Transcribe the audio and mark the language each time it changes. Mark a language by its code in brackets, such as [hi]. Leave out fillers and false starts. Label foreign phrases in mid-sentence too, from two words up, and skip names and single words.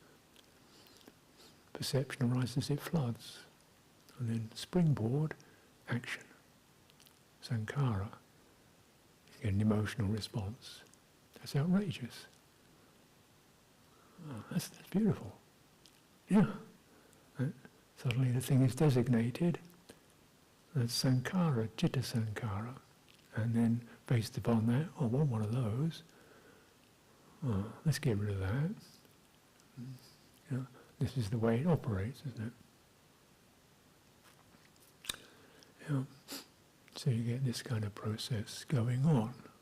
[en] Perception arises, it floods, and then springboard. Action, Sankara. get an emotional response. That's outrageous. Oh, that's beautiful. Yeah. Suddenly the thing is designated as [pi] sankhara, citta sankhara. [en] And then based upon that, I want one of those. Oh, let's get rid of that. Yeah. This is the way it operates, isn't it? Yeah. So you get this kind of process going on.